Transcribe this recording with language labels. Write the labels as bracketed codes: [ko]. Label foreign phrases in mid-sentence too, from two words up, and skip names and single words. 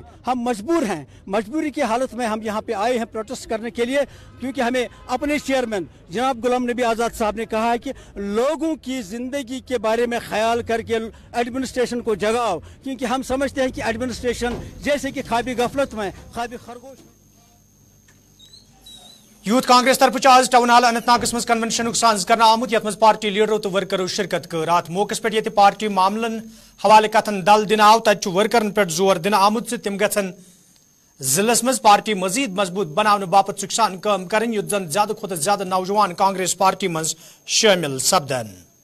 [hi] हम मजबूर हैं, मजबूरी की हालत में हम यहाँ पे आए हैं प्रोटेस्ट करने के लिए, क्योंकि हमें अपने चेयरमैन जनाब गुलाम नबी आज़ाद साहब ने कहा है कि लोगों की जिंदगी के बारे में ख्याल करके एडमिनिस्ट्रेशन को जगाओ, क्योंकि हम समझते हैं कि एडमिनिस्ट्रेशन जैसे कि ख्वाबी गफलत में, ख्वाबी खरगोश। [ks] यूथ कांग्रेस तरफ आज टाउन हाल अनंतनाग मज कन्वेंशन साज कर आमुत, यथ मज पार्टी लीडरों तो वर्करों शिरकत कर। अत मौके पे ये पार्टी मामलन हवाले कथन दल दिन आव, तत वर्करन पे जोर दिन आमुत तिम गन जिलस मज पार्टी मजीद मजबूत बनाने बापत सुखसान काम करें, युद्ध जन ज्यादा खुद ज्यादा नौजवान कांग्रेस पार्टी मज शामिल सपदन।